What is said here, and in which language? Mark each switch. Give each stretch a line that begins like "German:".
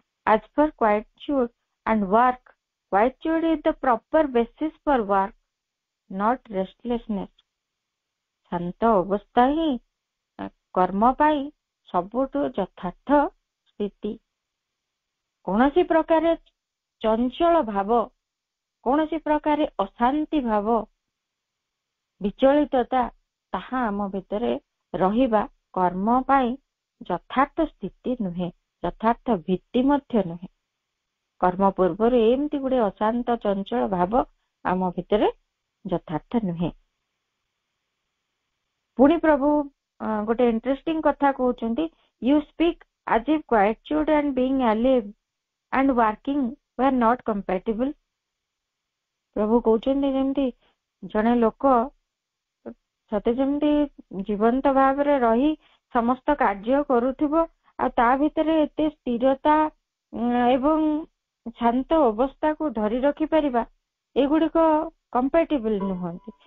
English: As for quietude and work, quietude is the proper basis for work, not restlessness.
Odia: ଶାନ୍ତ ଅବସ୍ଥା ହିଁ କର୍ମ ପାଇଁ ସବୁଠୁ ଯଥାର୍ଥ ସ୍ଥିତି। କୌଣସି ପ୍ରକାର ଚଞ୍ଚଳ ଭାବ, କୌଣସି ପ୍ରକାର ଅଶାନ୍ତି ଭାବ, ବିଚଳିତତା, ତାହା ଆମ ଭିତରେ ରହିବା କର୍ମ ପାଇଁ ଯଥାର୍ଥ ସ୍ଥିତି ନୁହେଁ, ଯଥାର୍ଥ ଭିତ୍ତି ମଧ୍ୟ ନୁହେଁ। କର୍ମ ପୂର୍ବରୁ ଏମିତି ଗୋଟେ ଅଶାନ୍ତ ଚଞ୍ଚଳ ଭାବ ଆମ ଭିତରେ ଯଥାର୍ଥ ନୁହେଁ। ପୁଣି ପ୍ରଭୁ ଗୋଟେ ଇଣ୍ଟରେଷ୍ଟିଂ କଥା କହୁଛନ୍ତି,
English: you speak as if quietude and being alive and working were not compatible.
Odia: ପ୍ରଭୁ କହୁଛନ୍ତି ଯେମିତି ଜଣେ ଲୋକ ସତେ ଯେମିତି ଜୀବନ୍ତ ଭାବରେ ରହି ସମସ୍ତ କାର୍ଯ୍ୟ କରୁଥିବ ଆଉ ତା ଭିତରେ ଏତେ ସ୍ଥିରତା ଏବଂ ଶାନ୍ତ ଅବସ୍ଥାକୁ ଧରି ରଖିପାରିବା, ଏଗୁଡିକ କମ୍ପାଟିବଲ ନୁହନ୍ତି।